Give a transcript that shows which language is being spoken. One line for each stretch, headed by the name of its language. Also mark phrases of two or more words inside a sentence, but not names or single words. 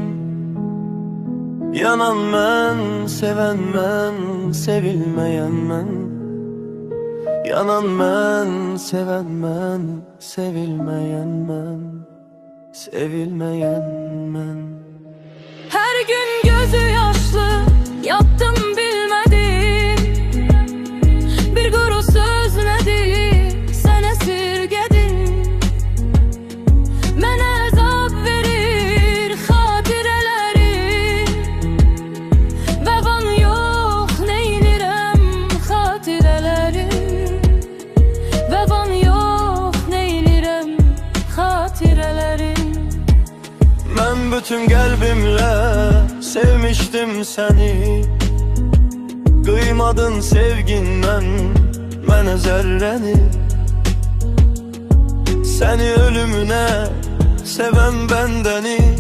Azerbaijani: Yanan mən, seven mən, sevilmeyen mən. Yanan mən, seven mən, sevilmeyen mən. Sevilmeyen mən.
Turkish: Her gün gözü yaşlı yattım bilmedim. Bir kuru söz nedir sen esirgedin.
Azerbaijani: Mənə əzab verir xatirələrin. Və van yox neynirəm xatirələrin. Və van yox neynirəm xatirələrin.
Turkish: Ben bütün kalbimle sevmiştim seni. Kıymadın sevginden mənə zerreni. Seni ölümüne seven bendeni.